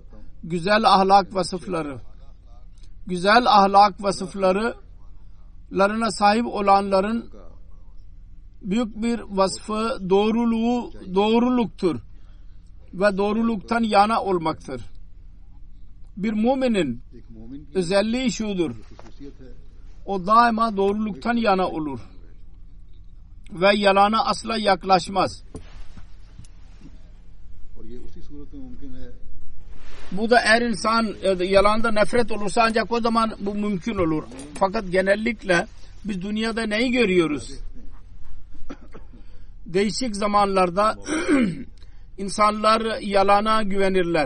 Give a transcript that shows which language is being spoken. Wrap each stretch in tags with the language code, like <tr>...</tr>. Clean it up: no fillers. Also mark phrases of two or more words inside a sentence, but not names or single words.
<tr>Güzel ahlak vasıfları. Güzel ahlak vasıfları larına sahip olanların büyük bir vasfı doğruluktur ve doğruluktan yana olmaktır. Bir müminin</tr> <ur>ایک مومن کی</ur> <tr>özelliği şudur:</tr> <ur>خصوصیت ہے</ur> <tr>o daima doğruluktan yana olur ve yalana asla yaklaşmaz.</tr> <ur>اور یہ اسی صورت میں ممکن ہے</ur> <tr>Bu da eğer insan yalanda nefret olursa ancak o zaman bu mümkün olur. Fakat genellikle biz dünyada neyi görüyoruz? Değişik zamanlarda insanlar yalana güvenirler.</tr>